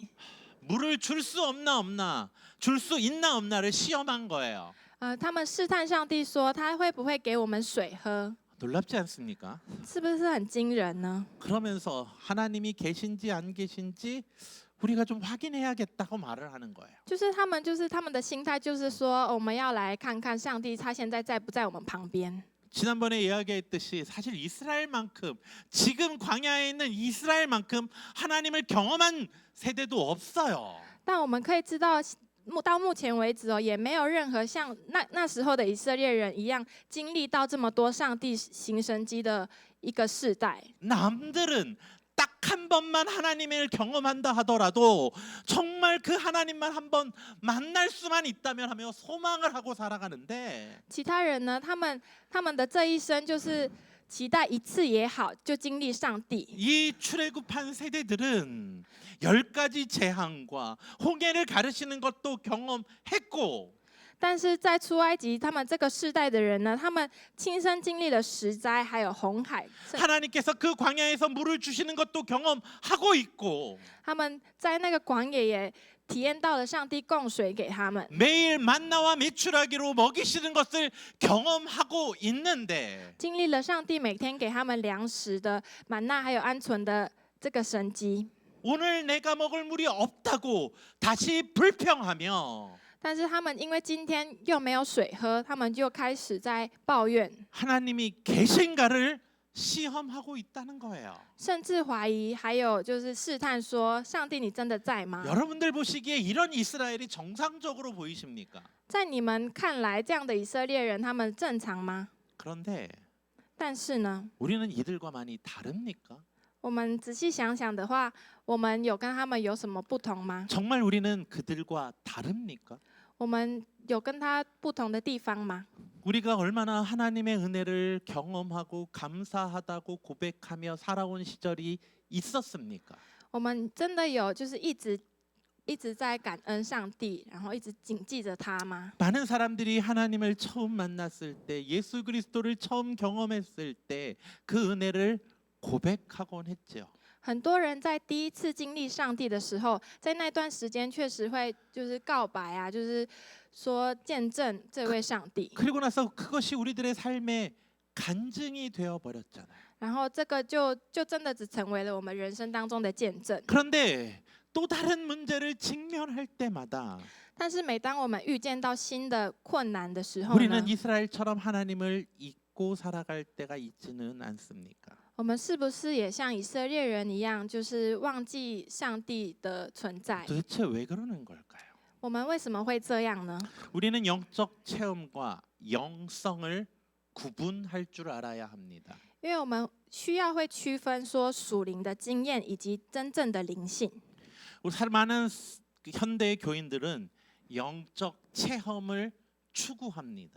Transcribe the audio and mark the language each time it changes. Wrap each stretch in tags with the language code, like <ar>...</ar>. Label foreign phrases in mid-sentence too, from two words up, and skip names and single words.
<ko>물을 줄 수 없나 줄 수 있나 없나를 시험한 거예요.</ko> <zh>他们试探上帝说，他会不会给我们水喝？</zh> <ko>놀랍지 않습니까?</ko> <zh>是不是很惊人呢？</zh> <ko>그러면서 하나님이 계신지 안 계신지 우리가 좀 확인해야겠다고 말을 하는 거예요.</ko> <zh>就是他们的心态，就是说，我们要来看看上帝他现在在不在我们旁边。</zh> <ko>지난번에 이야기했듯이 사실 이스라엘만큼 지금 광야에 있는 이스라엘만큼 하나님을 경험한 세대도 없어요.</ko> <zh>但我们可以知道，到目前为止也没有任何像那时候的以色列人一样，经历到这么多上帝行神迹的一个世代。</zh> <ko>남들은 딱 한 번만 하나님을 경험한다 하더라도 정말 그 하나님만 한 번 만날 수만 있다면 하며 소망을 하고 살아가는데</ko> <zh>其他人呢，他们的这一生就是期待一次也好，就经历上帝。</zh> <ko>이 출애굽한 세대들은 10가지 재앙과 홍해를 가르치는 것도 경험했고</ko> <zh>但是在出埃及，他们这个世代的人呢，他们亲身经历了十灾，还有红海。</zh> <ko>하나님께서 그 광야에서 물을 주시는 것도 경험하고 있고</ko> <zh>他们在那个广野也体验到了上帝供水给他们，</zh> <ko>매일 만나와 메추라기로 먹이시는 것을 경험하고 있는데</ko> <zh>经历了上帝每天给他们粮食的满纳还有鹌鹑的这个神迹。</zh> <ko>오늘 내가 먹을 물이 없다고 다시 불평하며</ko> <zh>但是他们因为今天又没有水喝，他们就开始在抱怨，</zh> <ko>하나님이 계신가를 시험하고 있다는 거예요.</ko> <zh>甚至怀疑，还有就是试探说：“上帝，你真的在吗？”</zh> <ko>여러분들 보시기에 이런 이스라엘이 정상적으로 보이십니까?</ko> <zh>在你们看来，这样的以色列人他们正常吗？</zh> <ko>그런데</ko> <zh>但是呢，</zh> <ko>우리는 이들과 많이 다릅니까?</ko> <zh>我们仔细想想的话，我们有跟他们有什么不同吗？</zh> <ko>정말 우리는 그들과 다릅니까?</ko> <zh>我们有跟他不同的地方吗？</zh> <ko>우리가 얼마나 하나님의 은혜를 경험하고 감사하다고 고백하며 살아온 시절이 있었습니까?</ko> <zh>我们真的有就是一直在感恩上帝，然后一直谨记着他吗？</zh> <ko>많은 사람들이 하나님을 처음 만났을 때, 예수 그리스도를 처음 경험했을 때 그 은혜를 고백하곤 했죠.</ko> <zh>很多人在第一次经历上帝的时候，在那段时间确实会就是告白啊，就是说见证这位上帝。</zh> <ko>그리고 나서 그것이 우리들의 삶의 간증이 되어 버렸잖아요.</ko> <zh>然后这个就真的只成为了我们人生当中的见证。</zh> <ko>그런데 또 다른 문제를 직면할 때마다</ko> <zh>但是每当我们遇见到新的困难的时候呢，</zh> <ko>우리는 이스라엘처럼 하나님을 잊고 살아갈 때가 있지는 않습니까?</ko> <zh>我们是不是也像以色列人一样，就是忘记上帝的存在？</zh> <ko>도대체 왜 그러는 걸까요?</ko> <zh>我们为什么会这样呢？</zh> <ko>우리는 영적 체험과 영성을 구분할 줄 알아야 합니다.</ko> <zh>因为我们需要会区分说属灵的经验以及真正的灵性。</zh> <ko>우리 많은 현대 교인들은 영적 체험을 추구합니다.</ko>